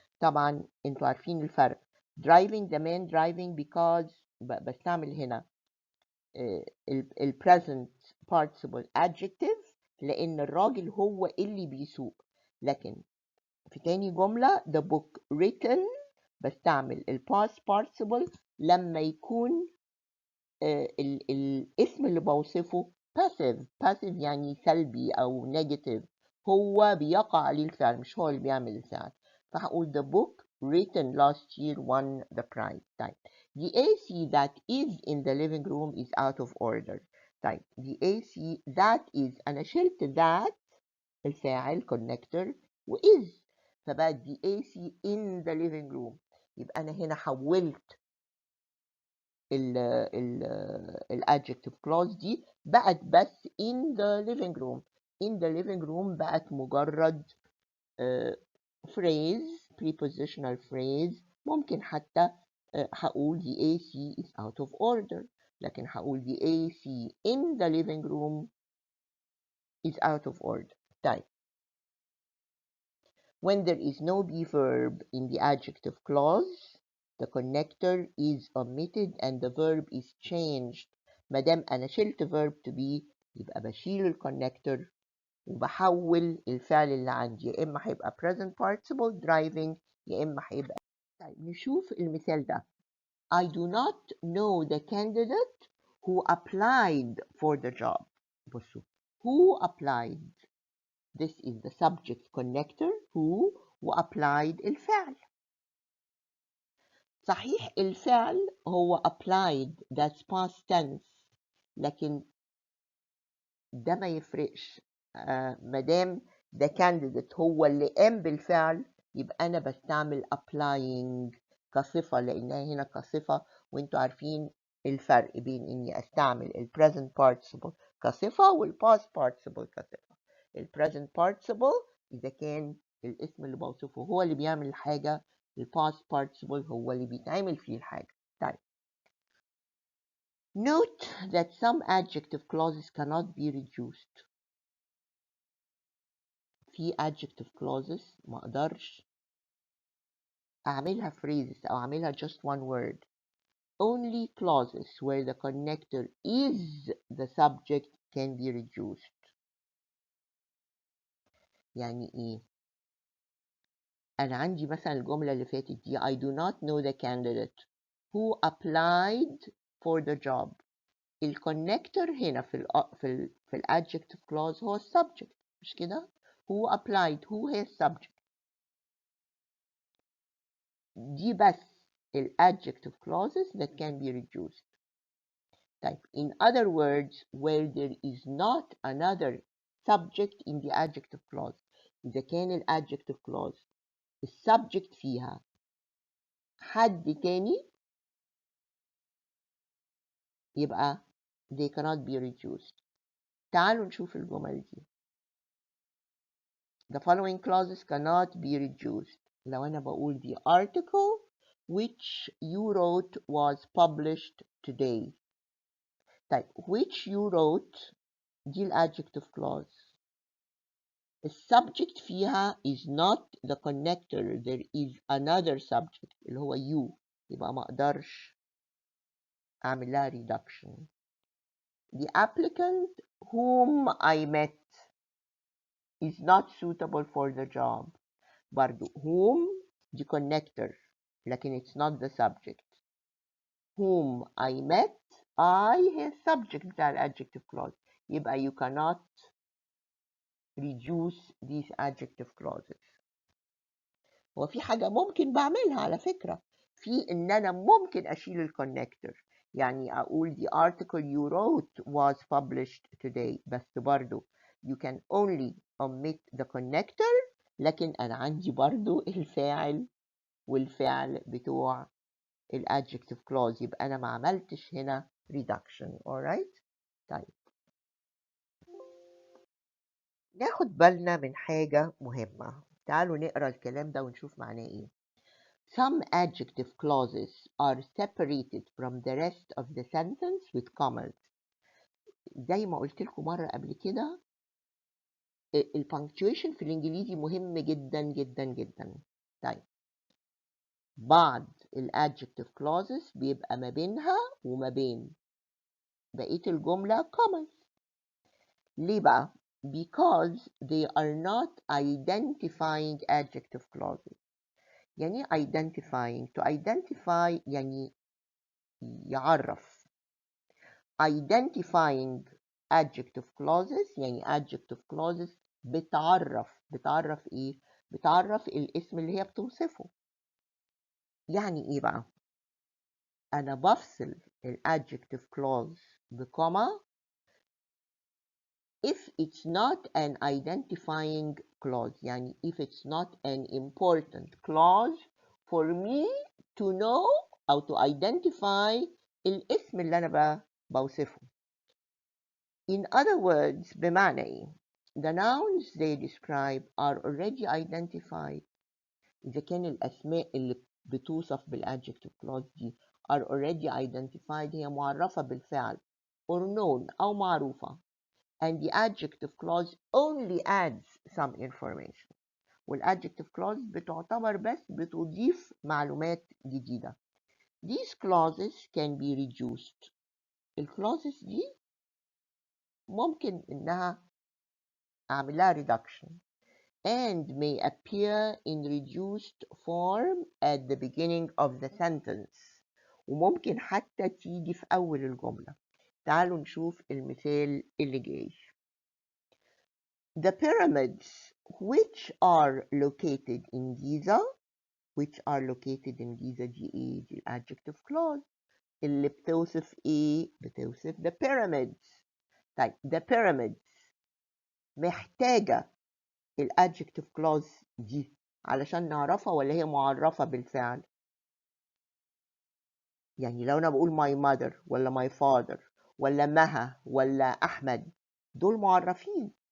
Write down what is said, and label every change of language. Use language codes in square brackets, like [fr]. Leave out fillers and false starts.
[ar] طبعا انتوا عارفين الفرق. [en] driving the man driving because [ar] بستعمل هنا ال [en] present participle adjective [ar] لأن الراجل هو اللي بيسوق. لكن في تاني جملة [en] the book written [ar] بستعمل ال [en] past participle [ar] لما يكون الاسم اللي بوصفه passive يعني سلبي أو negative، هو بيقع عليه الفعل مش هو اللي بيعمل الفعل. فهقول [en] the book written last year won the prize. طيب the AC that is in the living room is out of order. طيب the AC that is [ar] أنا شلت [en] that الفاعل connector و is، فبقى the AC in the living room. [ar] يبقى أنا هنا حولت ال [en] adjective clause [ar] دي بقت بس [en] in the living room. in the living room [ar] بقت مجرد [en] phrase prepositional phrase. [ar] ممكن حتى هقول [en] the AC is out of order، [ar] لكن هقول [en] the AC in the living room is out of order. طيب when there is no be verb in the adjective clause the connector is omitted and the verb is changed. [ar] ما دام انا شلت verb to be يبقى بشيل الكونكتور وبحول الفعل اللي عندي، يا اما هيبقى [en] present participle driving [ar] يا اما هيبقى. طيب نشوف المثال ده. [en] I do not know the candidate who applied for the job. [ar] بصوا [en] who applied this is the subject connector who وapplied الفعل. [ar] صحيح الفعل هو applied [en] that's past tense، [ar] لكن ده ما يفرقش مادام ده candidate هو اللي قام بالفعل يبقى أنا بستعمل applying كصفة لأنها هنا كصفة، وانتوا عارفين الفرق بين إني أستعمل ال [en] present participle [ar] كصفة وال [en] past participle [ar] كصفة. ال [en] present participle [ar] إذا كان الاسم اللي بوصفه هو اللي بيعمل الحاجة، ال [en] past participle [ar] هو اللي بيتعمل فيه الحاجة. [en] طيب note that some adjective clauses cannot be reduced. [ar] في [en] adjective clauses [ar] ما اقدرش اعملها phrases او اعملها [en] just one word. Only clauses where the connector is the subject can be reduced. [ar] يعني ايه؟ انا عندي مثلا الجملة اللي فاتت دي [en] I do not know the candidate who applied for the job. [ar] الكونكتور هنا في ال [en] adjective clause [ar] هو subject مش كده؟ [en] who applied who [ar] هي subject. دي بس [en] ال adjective clauses that can be reduced. طيب in other words where there is not another subject in the adjective clause. [ar] إذا كان ال [en] adjective clause [ar] السبجكت فيها حد تاني يبقى [en] they cannot be reduced. [ar] تعالوا نشوف الجمل دي. [en] The following clauses cannot be reduced. [ar] لو أنا بقول [en] the article which you wrote was published today. طيب which you wrote دي ال adjective clause. [ar] السبجكت فيها [en] is not the connector, there is another subject [ar] اللي هو [en] you، [ar] يبقى ما اقدرش اعمل لها [en] reduction. The applicant whom I met is not suitable for the job. برضو whom دي connector لكن it's not the subject. whom I met I هي subject [ar] بتاع ال [en] adjective clause، يبقى you cannot reduce these adjective clauses. [ar] وفي حاجة ممكن بعملها على فكرة، في إن أنا ممكن أشيل الكونكتور، يعني أقول [en] the article you wrote was published today، [ar] بس برضو [en] you can only omit the connector، [ar] لكن أنا عندي برضو الفاعل والفعل بتوع ال [en] adjective clause، [ar] يبقى أنا ما عملتش هنا reduction. [en] alright. [ar] طيب ناخد بالنا من حاجة مهمة. تعالوا نقرأ الكلام ده ونشوف معناه إيه. [en] Some adjective clauses are separated from the rest of the sentence with commas. [ar] زي ما قلت لكم مرة قبل كده البنكتويشن في الإنجليزي مهم جدا جدا جدا. طيب بعض ال [en] adjective clauses [ar] بيبقى ما بينها وما بين بقية الجملة commas. ليه بقى؟ [en] Because they are not identifying adjective clauses. [ar] يعني [en] identifying to identify [ar] يعني يعرف. [en] identifying adjective clauses، [ar] يعني [en] adjective clauses [ar] بتعرف ايه؟ بتعرف الاسم اللي هي بتوصفه. يعني ايه بقى؟ انا بفصل الadjective clause بكوما [en] if it's not an identifying clause، [ar] يعني [en] if it's not an important clause for me to know [ar] أو [en] to identify [ar] الاسم اللي أنا بوصفه. [en] In other words، [ar] بمعنى إيه؟ [en] The nouns they describe are already identified. [ar] إذا كان الأسماء اللي بتوصف بالadjective clause دي [en] are already identified، [ar] هي معرفة بالفعل [en] or known [ar] أو معروفة. [en] And the adjective clause only adds some information. [ar] والadjective clause بتعتبر بس بتضيف معلومات جديدة. [en] These clauses can be reduced. [ar] الclauses دي ممكن إنها أعملها [en] reduction and may appear in reduced form at the beginning of the sentence. [ar] وممكن حتى تيجي في أول الجملة. تعالوا نشوف المثال اللي جاي. [en] The pyramids which are located in Giza، which are located in Giza [ar] دي ايه؟ دي [en] adjective clause [ar] اللي بتوصف ايه؟ بتوصف [en] the pyramids. [ar] طيب [en] the pyramids [ar] محتاجة [en] adjective clause [ar] دي علشان نعرفها ولا هي معرفة بالفعل؟ يعني لو أنا بقول [en] my mother [ar] ولا [en] my father [ar] ولا مها ولا أحمد، دول معرفين.